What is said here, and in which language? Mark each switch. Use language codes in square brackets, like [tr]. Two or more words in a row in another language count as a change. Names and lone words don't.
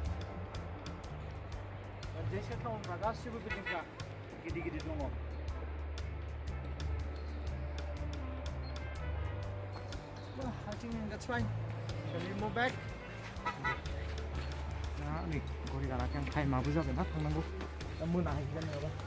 [brx] जेसे टाउनफ्रा गासिबो बिल्डिंफ्रा गिदिर गिदिर दङ [en] I think that's fine. Shall we move back? [brx] नै घरि गानाखै आं टाइमाबो जाबाय ना थांनांगौ दा मोनाहैगोन नङाबा